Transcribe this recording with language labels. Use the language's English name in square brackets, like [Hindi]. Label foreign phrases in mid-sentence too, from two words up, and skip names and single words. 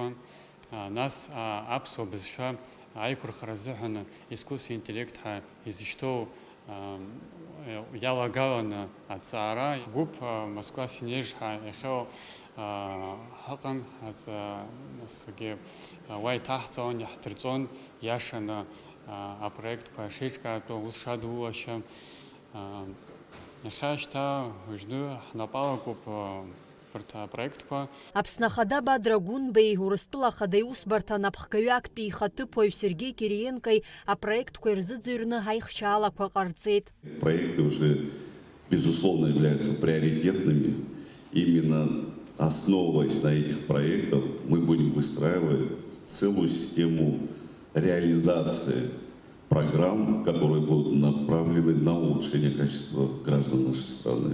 [Abkhazian] Нас аԥсуа бызшәа аиқәырхара азыҳәан [Russian] искусствен интеллект [Abkhazian] ҳәа изышьҭоу иалагаланы аҵаара ҳгәыԥ Москва Синеж ҳәа иахьоу ҳаҟан, насгьы уа иҭаҳҵалон, иаҳдырҵон иашаны апроектқәа шеиҿкаатәу ус шадуулашьа. Иахьа шьҭа уажәы ҳнапалагоуп проектқәа. Аԥсны ахада Бадра Гәынбеи, Урыстәыла ахада аиусбарҭа анапхгаҩы актәи ихаҭыԥуаҩ Сергеи Кириенкои апроектқәа ирзыӡырҩны аихшьаалақәа ҟарҵеит. [Russian] Проекты уже, безусловно, являются приоритетными. Именно основываясь на этих проектах, мы будем выстраивать целую систему реализации программ, которые будут направлены на улучшение качества граждан нашей страны.